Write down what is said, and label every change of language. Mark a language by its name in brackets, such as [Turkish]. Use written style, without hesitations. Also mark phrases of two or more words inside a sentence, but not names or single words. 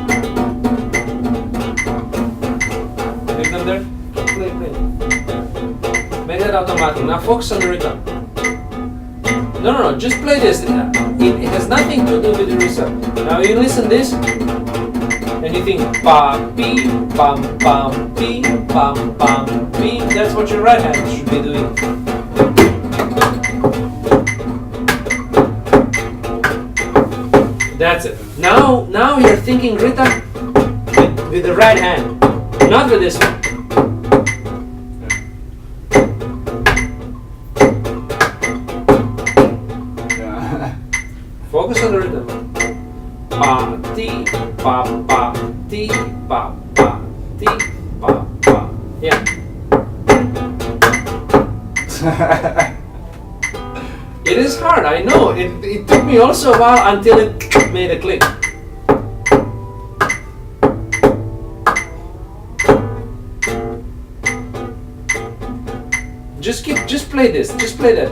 [English] Leave them there. Play. Make that automatic. Now focus on the rhythm. No. Just play this. It has nothing to do with the rhythm. Now you listen this, and you think pa pi pam pam pi pam pam pi. That's what your right hand should be doing. That's it. Now you're thinking rhythm with the right hand, not with this one. Focus on the rhythm. Pa ti pa pa ti pa pa ti pa pa. Yeah. It is hard, I know. It took me also a while until it made a click. Just play this. Just play that.